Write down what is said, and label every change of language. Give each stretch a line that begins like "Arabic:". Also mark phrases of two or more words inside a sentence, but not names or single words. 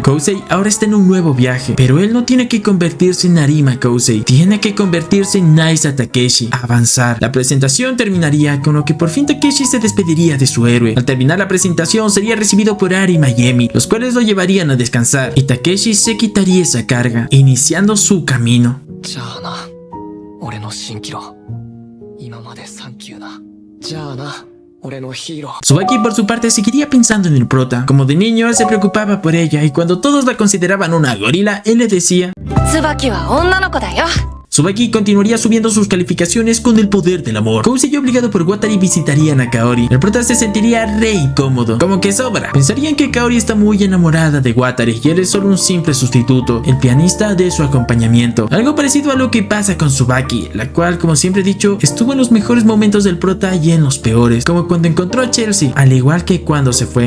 Spanish: Kousei ahora está en un nuevo viaje, pero él no tiene que convertirse en Arima Kousei, tiene que convertirse en Naisa Takeshi, avanzar. La presentación terminaría con lo que por fin Takeshi se despediría de su héroe. Al terminar la presentación sería recibido por Arima y Emi, los cuales lo llevarían a descansar, y Takeshi se quitaría esa carga, iniciando su camino.
Japanese: じゃあな、俺の蜃気楼。今までサンキューな。じゃあな、俺のヒーロー。
Spanish: Tsubaki por su parte seguiría pensando en el prota. Como de niño él se preocupaba por ella, y cuando todos la consideraban una gorila, él le decía:
Japanese: 椿は女の子だよ。
Spanish: Tsubaki continuaría subiendo sus calificaciones con el poder del amor. Kousei, obligado por Watari, visitarían a Kaori. El prota se sentiría re incómodo, como que sobra. Pensarían que Kaori está muy enamorada de Watari y él es solo un simple sustituto, el pianista de su acompañamiento. Algo parecido a lo que pasa con Tsubaki, la cual, como siempre he dicho, estuvo en los mejores momentos del prota y en los peores, como cuando encontró a Chelsea, al igual que cuando se fue.